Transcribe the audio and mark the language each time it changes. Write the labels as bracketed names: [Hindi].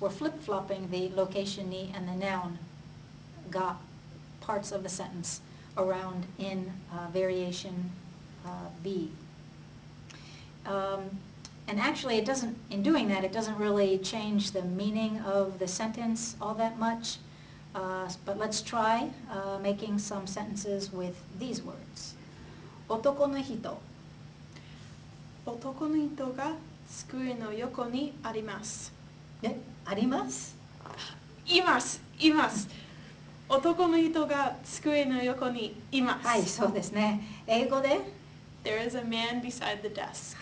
[English] We're flip-flopping the location ni and the noun ga parts of the sentence around in variation B. And actually it doesn't, in doing that, it doesn't really change the meaning of the sentence all that much. But let's try making some sentences with these words. [Japanese] 男の人。男の人が机の横にあります。え、あります？います、います。男の人が机の横にいます。はい、そうですね。英語で？ [English] There is a man beside the desk.